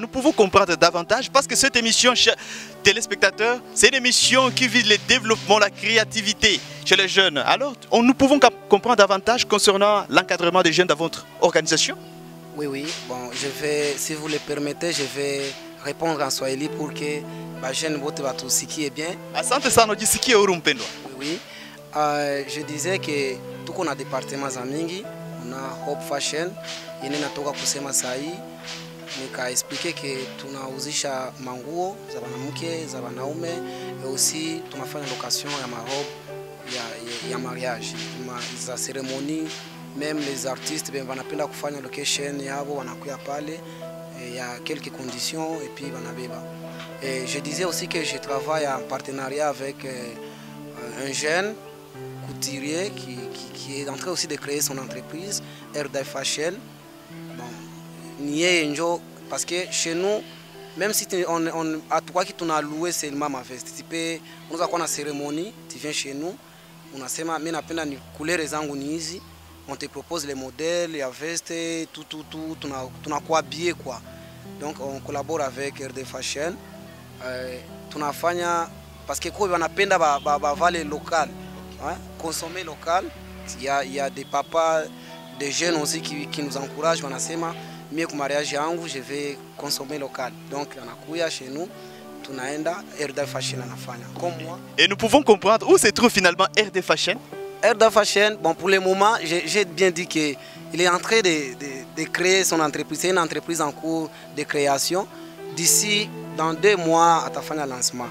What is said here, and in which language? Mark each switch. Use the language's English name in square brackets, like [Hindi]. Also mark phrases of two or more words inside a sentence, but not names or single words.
[French] Nous pouvons comprendre davantage parce que cette émission, chers téléspectateurs, c'est une émission qui vise le développement, la créativité chez les jeunes. Alors, nous pouvons comprendre davantage concernant l'encadrement des jeunes dans votre organisation? Oui, oui. Bon, si vous le permettez, je vais répondre en swahili pour que les jeunes votent ce qui est bien. [Swahili] Asante sana jisikie huru mpendwa. [French] Oui. Je disais que tout qu'on a département [Swahili] za mingi, [French] on a Hope Fashion, [Swahili] yene natoka kusema sahi, nika expliquer que tunauzisha manguo za wanawake, za wanaume, [French] et aussi [Swahili] tunafanya location ya marobe ya mariage, za cérémonie, [French] même les artistes ben [Swahili] wanapenda kufanya location yabo wanakuya pale, [French] il y a quelques conditions et puis wanabeba. Et je disais aussi que je travaille en partenariat avec un jeune couturier qui est en train aussi de créer son entreprise, Erdav Fashion. Bon, parce que chez nous, même si à toi qui t'en as loué seulement ma veste, tu peux, nous avons une cérémonie, tu viens chez nous, on a sema, mais [Swahili] napenda ni couleur zangu ni hizi, [French] on te propose les modèles, les vestes, tout, tu n'as quoi habiller quoi. Donc on collabore avec RD Fashion. Tunafanya parce que quoi [Swahili] wanapenda vale [French] local, hein, consommer local. Il y a des papas, des jeunes aussi qui nous encouragent, [Swahili] wanasema mie ku mariage yangu [French] je vais consommer local. Donc anakuya chez nous, [Swahili] tunaenda RD Fashion anafanya [French] comme moi. Et nous pouvons comprendre où se trouve finalement RD Fashion. RD Fashion, bon pour le moment, j'ai bien dit qu'il est en train de créer son entreprise. C'est une entreprise en cours de création. D'ici, dans 2 mois, à ta fin de lancement.